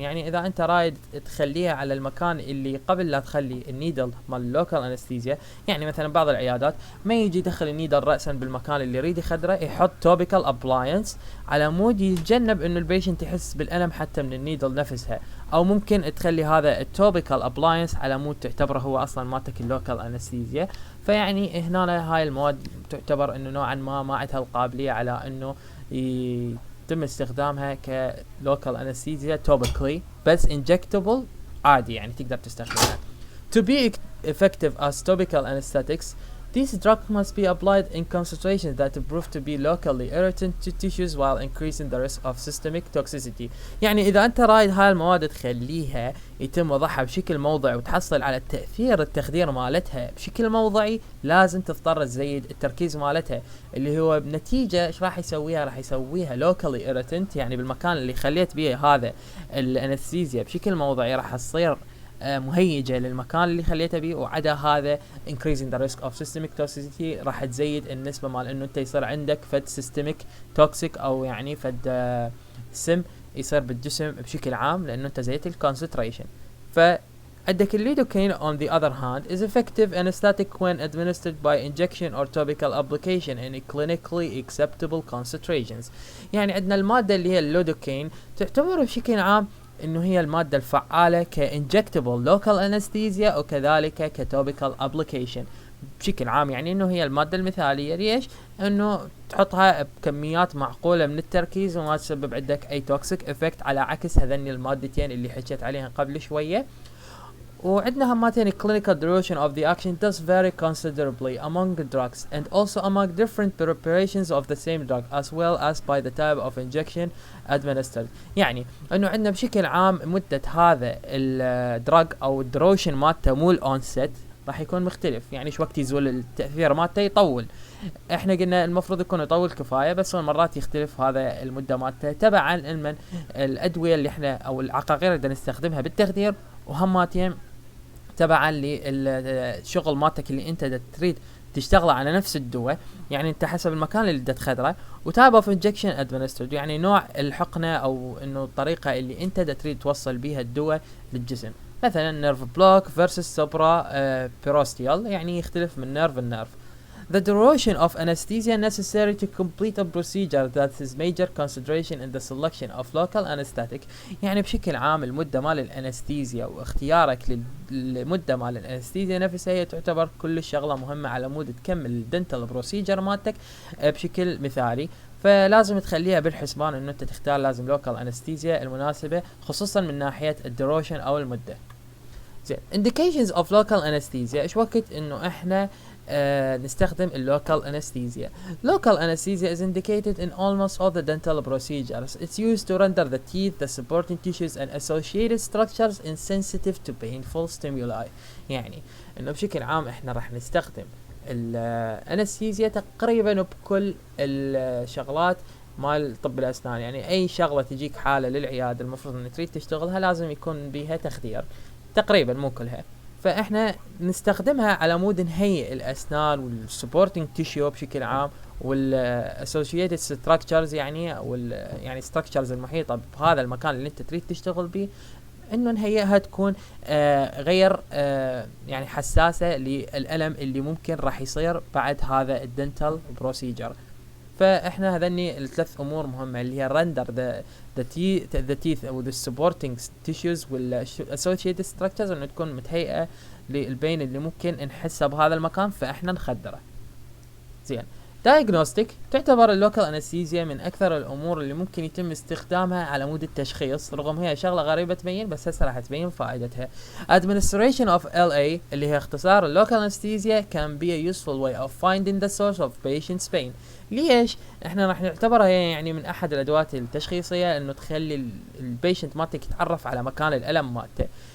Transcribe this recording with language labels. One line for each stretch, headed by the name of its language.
Arabic: يعني اذا انت رايد تخليها على المكان اللي قبل لا تخلي النيدل مال اللوكال انستيزيا، يعني مثلا بعض العيادات ما يجي يدخل النيدل رأسا بالمكان اللي يريد يخدره، يحط توبيكال ابلاينس على مود يتجنب انه البيشنت يحس بالالم حتى من النيدل نفسها، او ممكن تخلي هذا التوبيكال ابلاينس على مود تعتبره هو اصلا مالتك اللوكال انستيزيا. فيعني هنا هاي المواد تعتبر انه نوعا ما عندها القابلية على انه يتم استخدامها كلوكال انستيزيا توبيكلي، بس injectable عادي يعني تقدر تستخدمها.
English: To be effective as topical anesthetics, these drugs must be applied in concentrations that prove to be locally irritant to tissues while increasing the risk of systemic toxicity.
Arabic: يعني إذا أنت رايد هاي المواد تخليها يتم وضعها بشكل موضعي وتحصل على التأثير التخدير مالتها بشكل موضعي، لازم تضطر تزيد التركيز مالتها، اللي هو بنتيجة إيش راح يسويها؟ راح يسويها locally irritant، يعني بالمكان اللي خليت بيه هذا الانستيزيا بشكل موضعي راح تصير مهيجة للمكان اللي خليته بيه، وعدا هذا
English: increasing the risk of systemic toxicity
Arabic: راح تزيد النسبة مال انه انت يصير عندك فد systemic toxic او يعني فد سم يصير بالجسم بشكل عام لانه انت زيت الكونسنتريشن. فعندك الليدوكين
English: on the other hand is effective anesthetic when administered by injection or topical application in clinically acceptable concentrations.
Arabic: يعني عندنا المادة اللي هي الليدوكين تعتبر بشكل عام انه هي المادة الفعالة كinjectable local anesthesia وكذلك كتوبيكال application بشكل عام. يعني انه هي المادة المثالية ليش؟ انه تحطها بكميات معقولة من التركيز وما تسبب عندك اي توكسيك افكت، على عكس هذني المادتين اللي حكيت عليها قبل شوية. وعندنا هماتين
English: clinical duration of the action does vary considerably among drugs and also among different preparations of the same drug as well as by the type of injection administered.
Arabic: يعني انه عندنا بشكل عام مدة هذا الدراج او الدروشن مالته مو الاونست راح يكون مختلف، يعني شو وقت يزول التأثير مالته يطول. احنا قلنا المفروض يكون يطول كفاية، بس مرات يختلف هذا المدة مالته تبعا من الادوية اللي احنا او العقاقير اللي نستخدمها بالتخدير، وهماتين تبعا للشغل مالتك اللي انت تريد تشتغل على نفس الدواء. يعني انت حسب المكان اللي بدك تخدره، وتايب اوف انجكشن ادمنسترد يعني نوع الحقنه او انه الطريقه اللي انت تريد توصل بيها الدواء للجسم. مثلا نيرف بلوك فيرسس سوبرا بيروستيال، يعني يختلف من نيرف لنيرف.
English: The duration of anesthesia necessary to complete a procedure that is major consideration in the selection of local anesthetic.
Arabic: يعني بشكل عام المدة مال الانستيزيا واختيارك للمدة مال الانستيزيا نفسها هي تعتبر كل شغلة مهمة على مود تكمل الدنتال بروسيجر مالتك بشكل مثالي. فلازم تخليها بالحسبان انه انت تختار لازم لوكال انستيزيا المناسبة، خصوصا من ناحية الدروشن او المدة. زين
English: indications of local anesthesia،
Arabic: ايش وقت انه احنا نستخدم اللوكال anesthesia.
English: Local anesthesia is indicated in almost all the dental procedures. It's used to render the teeth, the supporting tissues and associated structures insensitive to painful stimuli.
Arabic: يعني انه بشكل عام احنا راح نستخدم الانستيزيا تقريبا بكل الشغلات مال طب الاسنان. يعني اي شغلة تجيك حالة للعيادة المفروض ان تريد تشتغلها لازم يكون بيها تخدير، تقريبا مو كلها. فاحنا نستخدمها على مود نهيئ الاسنان والسبورتنج تيشيو بشكل عام والاسوشيتد ستراكشرز، يعني يعني ستراكشرز المحيطه بهذا المكان اللي انت تريد تشتغل به، انه نهيئها تكون غير يعني حساسه للالم اللي ممكن راح يصير بعد هذا الدنتال بروسيجر. فاحنا هذني الثلاث امور مهمه اللي هي
English: render the teeth
Arabic: او
English: the supporting tissues
Arabic: وال
English: associated structures،
Arabic: انه تكون متهيئه للبين اللي ممكن نحسه بهذا المكان فاحنا نخدره. زين diagnostic تعتبر اللوكال انستيزيا من اكثر الامور اللي ممكن يتم استخدامها على مود التشخيص، رغم هي شغله غريبه تبين، بس هسه راح تبين فائدتها.
English: administration of LA
Arabic: اللي هي اختصار اللوكال انستيزيا
English: can be a useful way of finding the source of patient's pain.
Arabic: ليش؟ احنا راح نعتبرها يعني من احد الادوات التشخيصيه انه تخلي البيشنت مالتك يتعرف على مكان الالم مالته.